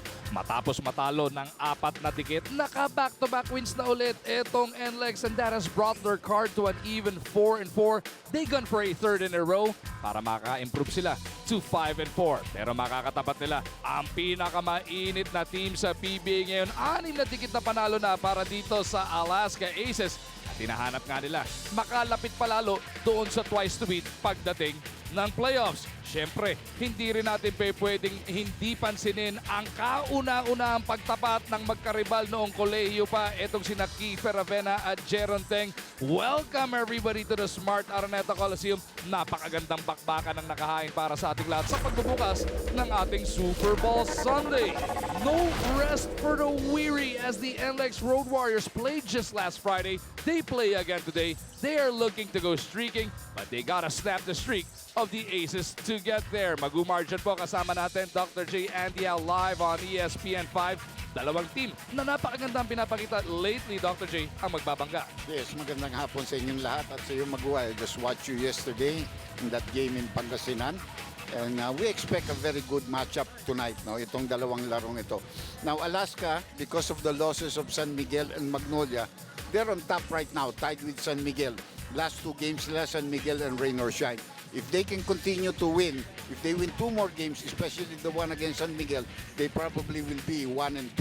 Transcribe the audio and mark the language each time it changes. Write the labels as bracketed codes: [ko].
[tl] Matapos matalo ng 4 na dikit, naka-back-to-back wins na ulit itong NLEX, [en] and that has brought their card to an even 4-4. They gun for a 3rd in a row [tl] para maka-improve sila [en] to 5-4. [tl] Pero makakatapat nila ang pinakamainit na team sa PBA ngayon. 6 na dikit na panalo na para dito sa Alaska Aces. At hinahanap nga nila makalapit palalo doon sa twice to beat pagdating ng playoffs. Siyempre, hindi rin natin pwedeng hindi pansinin ang kauna-unahang pagtapat ng magkaribal noong kolehiyo pa. Itong sina [en] Kiefer Avena at Jeron Teng. Welcome everybody to the Smart Araneta Coliseum. [tl] Napakagandang bakbakan ng nakahain para sa ating lahat sa pagbubukas ng ating Super Bowl Sunday. [en] No rest for the weary as the NLEX Road Warriors played just last Friday. They play again today. They are looking to go streaking, but they gotta snap the streak of the Aces to get there. [tl] Magumar dyan po kasama natin, Dr. J. Andy Al, live on ESPN5. Dalawang team na napakagandang pinapakita lately, Dr. J, ang magbabangga. Yes, magandang hapon sa inyong lahat at sa iyong Maguwa. [en] I just watched you yesterday in that game in Pangasinan. And we expect a very good matchup tonight, no? [tl] Itong dalawang larong ito. [en] Now, Alaska, because of the losses of San Miguel and Magnolia, they're on top right now, tied with San Miguel. Last 2 games nila, San Miguel and Rain or Shine. If they can continue to win, if they win 2 more games, especially the one against San Miguel, they probably will be 1-2.